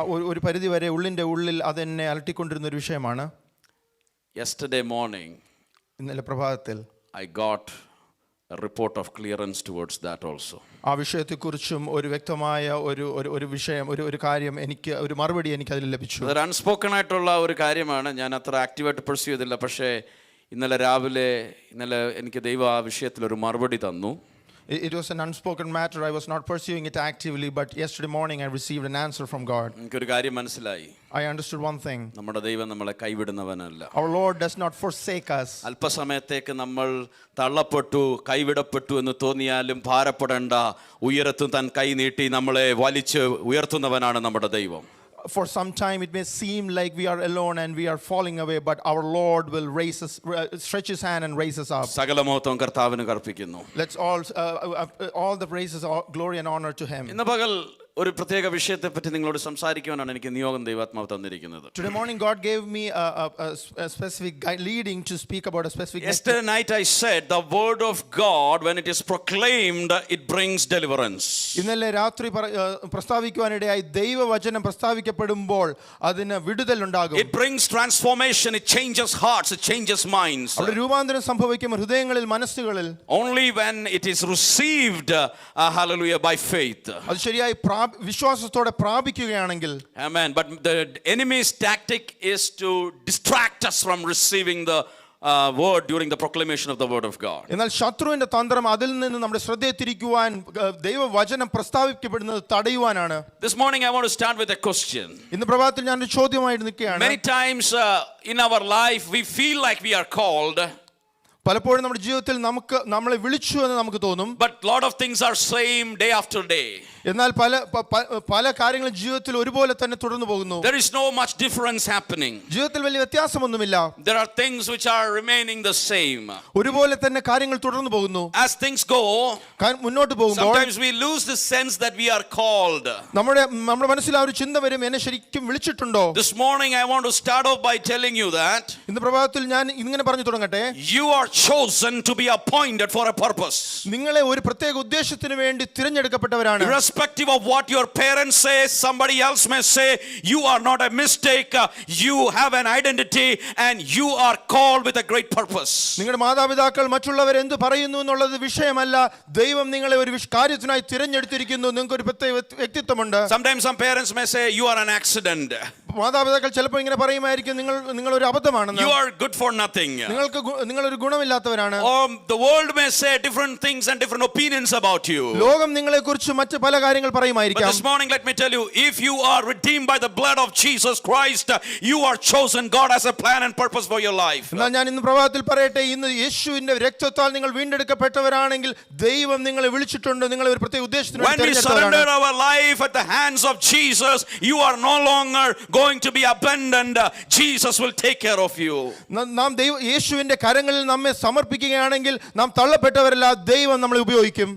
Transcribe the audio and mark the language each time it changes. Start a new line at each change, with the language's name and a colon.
Malayalam: ഒരു പരിധി വരെ ഉള്ളിന്റെ ഉള്ളിൽ അതെന്നെ അലട്ടിക്കൊണ്ടിരുന്ന ഒരു വിഷയമാണ്.
English: Yesterday morning,
Malayalam: ഇന്നലെ പ്രഭാതത്തിൽ
English: I got a report of clearance towards that also.
Malayalam: ആ വിഷയത്തെക്കുറിച്ചും ഒരു വ്യക്തമായ ഒരു വിഷയം ഒരു കാര്യം എനിക്ക് ഒരു മറുപടി എനിക്ക് അതിൽ ലഭിച്ചു. അത് അൺസ്പോക്കൺ ആയിട്ടുള്ള ഒരു കാര്യമാണ്. ഞാൻ അത്ര ആക്റ്റീവായിട്ട് പെർസ്യൂ ചെയ്തില്ല. പക്ഷേ ഇന്നലെ രാവിലെ എനിക്ക് ദൈവം ആ വിഷയത്തിൽ ഒരു മറുപടി തന്നു.
English: It was an unspoken matter. I was not pursuing it actively, but yesterday morning I received an answer from God.
Malayalam: എനിക്കൊരു കാര്യം മനസ്സിലായി.
English: I understood one thing.
Malayalam: നമ്മുടെ ദൈവം നമ്മളെ കൈവിടുന്നവനല്ല.
English: Our Lord does not forsake us.
Malayalam: അല്പസമയത്തേക്ക് നമ്മൾ തള്ളപ്പെട്ടു, കൈവിടപ്പെട്ടു എന്ന് തോന്നിയാലും ഭാരപ്പെടേണ്ട. ഉയരത്തും താൻ കൈ നീട്ടി നമ്മളെ വലിച്ച് ഉയർത്തുന്നവനാണ് നമ്മുടെ ദൈവം.
English: For some time it may seem like we are alone and we are falling away, but our Lord will raise us, stretch his hand and raise us up.
Malayalam: സകല മഹത്വം കർത്താവിന് കർപ്പിക്കുന്നു.
English: Let's all the praises, glory and honor to him.
Malayalam: ഇന്ന് പകൽ ഒരു പ്രത്യേക വിഷയത്തെപ്പറ്റി നിങ്ങളോട് സംസാരിക്കുവാനാണ് എനിക്ക് നിയോഗം ദൈവാത്മാവ് തന്നിരിക്കുന്നത്.
English: Today morning God gave me a specific leading to speak about a specific. Yesterday night I said the word of God, when it is proclaimed, it brings deliverance.
Malayalam: ഇന്നലെ രാത്രി പ്രസ്താവിക്കുവാനിടയായി ദൈവവചനം പ്രസ്താവിക്കപ്പെടുമ്പോൾ അതിന് വിടുതൽ ഉണ്ടാകും.
English: It brings transformation, it changes hearts, it changes minds.
Malayalam: അവിടെ രൂപാന്തരം സംഭവിക്കും ഹൃദയങ്ങളിൽ, മനസ്സുകളിൽ.
English: Only when it is received, hallelujah, by faith.
Malayalam: അത് ശരിയായി വിശ്വാസത്തോടെ പ്രാപിക്കുകയാണെങ്കിൽ.
English: Amen. But the enemy's tactic is to distract us from receiving the word during the proclamation of the word of God.
Malayalam: എന്നാൽ ശത്രുവിന്റെ തന്ത്രം അതിൽ നിന്ന് നമ്മുടെ ശ്രദ്ധയെ തിരിക്കുവാൻ, ദൈവവചനം പ്രസ്താവിക്കപ്പെടുന്നത് തടയുവാനാണ്.
English: This morning I want to start with a question.
Malayalam: ഇന്ന് പ്രഭാതത്തിൽ ഞാൻ ഒരു ചോദ്യമായിട്ട് നിൽക്കുകയാണ്.
English: Many times in our life we feel like we are called.
Malayalam: പലപ്പോഴും നമ്മുടെ ജീവിതത്തിൽ നമ്മളെ വിളിച്ചു എന്ന് നമുക്ക് തോന്നും.
English: But lot of things are same day after day.
Malayalam: എന്നാൽ പല കാര്യങ്ങളും ജീവിതത്തിൽ ഒരുപോലെ തന്നെ തുടർന്നു പോകുന്നു.
English: There is no much difference happening.
Malayalam: ജീവിതത്തിൽ വലിയ വ്യത്യാസമൊന്നുമില്ല.
English: There are things which are remaining the same.
Malayalam: ഒരുപോലെ തന്നെ കാര്യങ്ങൾ തുടർന്നു പോകുന്നു.
English: As things go,
Malayalam: മുന്നോട്ട് പോകുമ്പോൾ
English: sometimes we lose the sense that we are called.
Malayalam: നമ്മുടെ മനസ്സിൽ ആ ഒരു ചിന്ത വരും, എന്നെ ശരിക്കും വിളിച്ചിട്ടുണ്ടോ?
English: This morning I want to start off by telling you that
Malayalam: ഇന്ന് പ്രഭാതത്തിൽ ഞാൻ ഇങ്ങനെ പറഞ്ഞു തുടങ്ങട്ടെ.
English: You are chosen to be appointed for a purpose.
Malayalam: നിങ്ങളെ ഒരു പ്രത്യേക ഉദ്ദേശത്തിന് വേണ്ടി തിരഞ്ഞെടുക്കപ്പെട്ടവരാണ്.
English: Irrespective of what your parents say, somebody else may say, you are not a mistake. You have an identity and you are called with a great purpose.
Malayalam: നിങ്ങളുടെ മാതാപിതാക്കൾ മറ്റുള്ളവർ എന്ത് പറയുന്നു എന്നുള്ളത് വിഷയമല്ല. ദൈവം നിങ്ങളെ ഒരു കാര്യത്തിനായി തിരഞ്ഞെടുത്തിരിക്കുന്നു. നിങ്ങൾക്ക് ഒരു പ്രത്യേക വ്യക്തിത്വമുണ്ട്.
English: Sometimes some parents may say you are an accident.
Malayalam: മാതാപിതാക്കൾ ചിലപ്പോൾ ഇങ്ങനെ പറയുമായിരിക്കും, നിങ്ങൾ ഒരു അബദ്ധമാണെന്ന്.
English: You are good for nothing.
Malayalam: നിങ്ങളൊരു ഗുണമില്ലാത്തവരാണ്.
English: The world may say different things and different opinions about you.
Malayalam: ലോകം നിങ്ങളെക്കുറിച്ച് മറ്റ് പല കാര്യങ്ങൾ പറയുമായിരിക്കാം.
English: But this morning let me tell you, if you are redeemed by the blood of Jesus Christ, you are chosen. God has a plan and purpose for your life.
Malayalam: എന്നാൽ ഞാൻ ഇന്ന് പ്രഭാതത്തിൽ പറയട്ടെ, ഇന്ന് യേശുവിന്റെ രക്തത്താൽ നിങ്ങൾ വീണ്ടെടുക്കപ്പെട്ടവരാണെങ്കിൽ ദൈവം നിങ്ങളെ വിളിച്ചിട്ടുണ്ട്. നിങ്ങളെ ഒരു പ്രത്യേക ഉദ്ദേശത്തിന് വേണ്ടി തിരഞ്ഞെടുത്തവരാണ്.
English: When we surrender our life at the hands of Jesus, you are no longer going to be abandoned. Jesus will take care of you.
Malayalam: നാം യേശുവിന്റെ കരങ്ങളിൽ നമ്മെ സമർപ്പിക്കുകയാണെങ്കിൽ നാം തള്ളപ്പെട്ടവരല്ല, ദൈവം നമ്മളെ ഉപയോഗിക്കും.